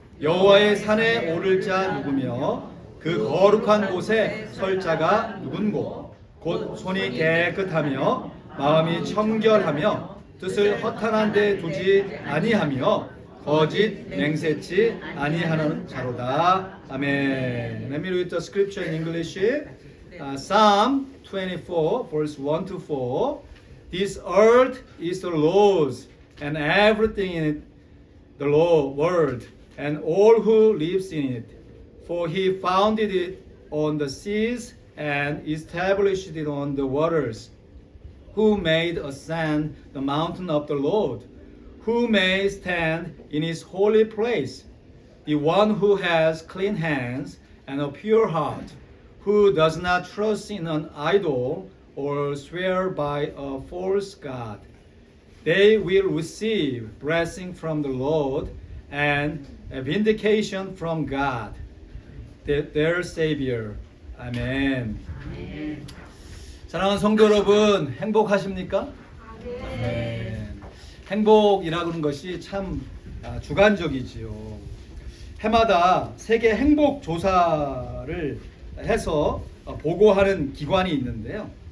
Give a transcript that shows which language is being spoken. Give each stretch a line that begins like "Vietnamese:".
Korean: 여호와의 산에 오를 자 누구며 그 거룩한 곳에 설 자가 누군고 곧 손이 깨끗하며 마음이 청결하며 뜻을 허탄한 데 두지 아니하며 거짓 맹세치 아니하는 자로다. 아멘.
English: Let me read the scripture in English. Psalm 24 verse 1 to 4. This earth is the Lord's and everything in it the Lord world and all who lives in it. For he founded it on the seas and established it on the waters. Who made ascend the mountain of the Lord? Who may stand in his holy place? The one who has clean hands and a pure heart, who does not trust in an idol or swear by a false god. They will receive blessing from the Lord and a vindication from God, their Savior. Amen. Amen.
Korean: 사랑하는 성도 여러분, 행복하십니까? 네. 행복이라고 하는 것이 참 주관적이지요. 해마다 세계 행복 조사를 해서 보고하는 기관이 있는데요.